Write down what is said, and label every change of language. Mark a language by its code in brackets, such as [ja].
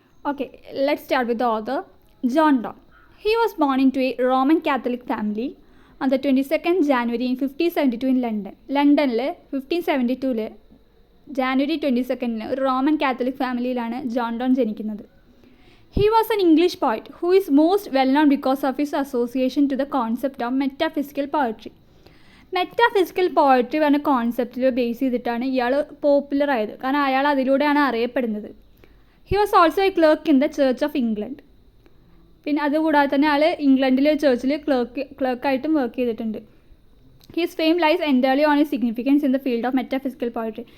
[en] Okay, let's start with the author John Donne. He was born into a Roman Catholic family on the 22nd January in 1572 in London. [ml] ലണ്ടനിൽ 1572 ജാനുവരി 22 ഒരു Roman Catholic ഫാമിലിയിലാണ് John Don ജനിക്കുന്നത്. [en] He was an English poet who is most well known because of his association to the concept of metaphysical poetry. [ml] Metaphysical poetry പറഞ്ഞ കോൺസെപ്റ്റിൽ base ചെയ്തിട്ടാണ് ഇയാൾ popular ആയത്, കാരണം അയാൾ അതിലൂടെയാണ് അറിയപ്പെടുന്നത്. [en] He was also a clerk in the church of England. [ml] പിന്നെ അതുകൂടാതെ തന്നെ അയാൾ ഇംഗ്ലണ്ടിലെ ചർച്ചിൽ ക്ലർക്കായിട്ടും വർക്ക് ചെയ്തിട്ടുണ്ട്. [en] His fame lies entirely on his significance in the field of metaphysical poetry.